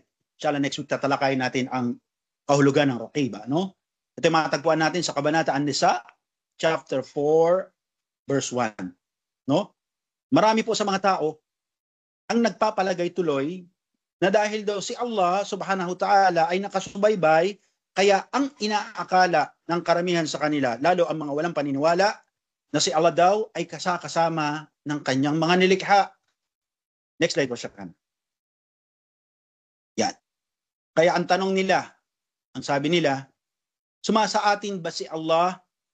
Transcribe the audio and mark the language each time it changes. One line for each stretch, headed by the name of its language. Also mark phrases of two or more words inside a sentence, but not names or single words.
Filipino: Inshallah
English: next week
Filipino: tatalakayin natin ang kahulugan ng raqiba, no? Ito matagpuan natin sa Kabanata An-Nisa,
English: chapter 4, verse 1, no?
Filipino: Marami po sa mga tao ang nagpapalagay tuloy na dahil daw si Allah
Arabic: سبحانه تعالى
Filipino: ay nakasubaybay, kaya ang inaakala ng karamihan sa kanila, lalo ang mga walang paniniwala, na si Allah daw ay kasama ng kanyang mga nilikha.
English: Next slide
Filipino: po siya. Yan. Kaya ang tanong nila, ang sabi nila, sumasa atin ba si Allah?